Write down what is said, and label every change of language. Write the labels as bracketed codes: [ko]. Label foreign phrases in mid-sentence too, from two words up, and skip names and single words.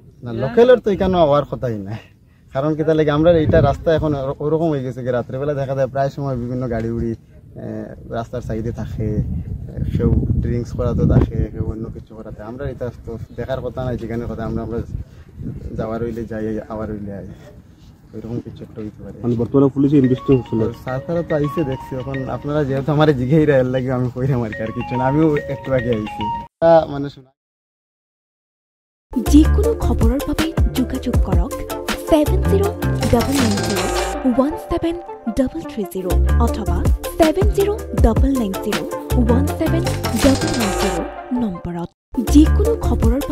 [bn] না লোকালের তো এখানে হওয়ার কথাই নাই কারণ কি তাহলে আমরা এইটা রাস্তা এখন ওরকম হয়ে গেছে কি রাত্রেবেলা দেখা যায় প্রায় সময় বিভিন্ন গাড়ি উড়ি রাস্তার সাইডে থাকে কেউ ড্রিঙ্কস করাতে থাকে কেউ অন্য কিছু করাতে আমরা এটা তো দেখার কথা নাই যেখানে কথা আমরা যাওয়ার হইলে যাই আবার হইলে আই ওইরকম কিছু একটা হইতে পারে মানে বর্তমানে পুলিশে ইনভেস্টিগেশন সারা তো আইসে দেখছি এখন আপনারা যেহেতু আমার জিঘেই রায়ের লাগে আমি কইরাম আর কি আর কিছু না আমিও একটু আগে আইছি মানে শোনা [as] যিকোনো খবৰৰ বাবে যোগাযোগ কৰক 7099017330 অথবা 7099017390 নম্বৰত যিকোনো খবৰৰ